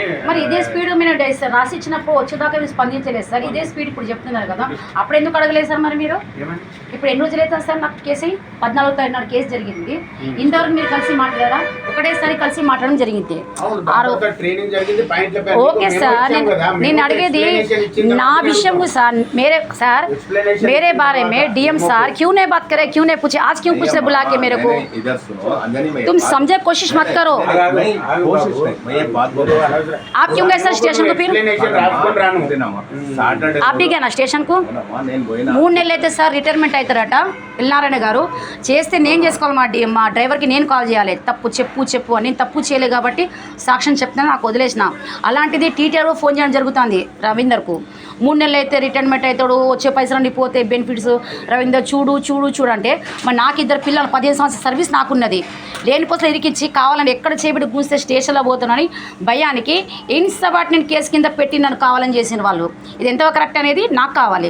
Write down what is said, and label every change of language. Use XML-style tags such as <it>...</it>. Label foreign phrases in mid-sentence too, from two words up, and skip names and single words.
<te>మరి ఇదే స్పీడ్ మీరు రాసి ఇచ్చినప్పుడు వచ్చేదాకా మీరు స్పందించలేదు సార్, ఇదే స్పీడ్ ఇప్పుడు చెప్తున్నారు కదా, అప్పుడు ఎందుకు అడగలేదు సార్? మరి మీరు ఇప్పుడు ఎన్ని రోజులు అవుతుంది సార్ నాకు కేసు 14వ తారీఖు కేసు జరిగింది, ఇంతవరకు మీరు కలిసి మాట్లాడారా? ఒకటేసారి కలిసి మాట్లాడడం జరిగింది,</te> <en>okay sir,</en> <te>నేను అడిగేది నా విషయం సార్,</te> <hi>मेरे बारे में डीएम सर क्यों नहीं बात करे, क्यों नहीं पूछे, आज क्यों पूछ रहे बुला के मेरे को? तुम समझे कोशिश मत करो, नहीं, कोशिश नहीं, मैं ये बात बोल रहा हूँ। आप क्यों गए सर स्टेशन को फिर</hi> <te>Explanation రాసుకొని రాను. సాటర్డే</te> <hi>आप भी गए ना स्टेशन को</hi> <te>నేను పోయినా 3 నెలలు అయితే సార్ రిటైర్మెంట్ అవుతారట పిల్లారాయణ గారు చేస్తే నేను చేసుకోవాలి మా డ్రైవర్కి నేను కాల్ చేయాలి తప్పు చెప్పు అని నేను తప్పు చేయలేదు కాబట్టి సాక్ష్యం చెప్తాను నాకు వదిలేసిన అలాంటిది టీటీఆర్ ఫోన్ చేయడం జరుగుతుంది రవీందర్కు 3 నెలలు అయితే రిటైర్మెంట్ అవుతాడు వచ్చే పైసలు పోతే బెనిఫిట్స్ రవీందర్ చూడు అంటే మరి నాకు 2 పిల్లలు 15 సంవత్సరాల సర్వీస్ నాకున్నది లేని పోస్టులు ఇరికించి కావాలని ఎక్కడ చేపెట్టి కూస్తే స్టేషన్లో పోతానని భయానికి ఇన్సబార్డినేట్ కేసు కింద పెట్టి నన్ను కావాలని చేసిన వాళ్ళు ఇది ఎంతవరకు కరెక్ట్ అనేది నాకు కావాలి.</te>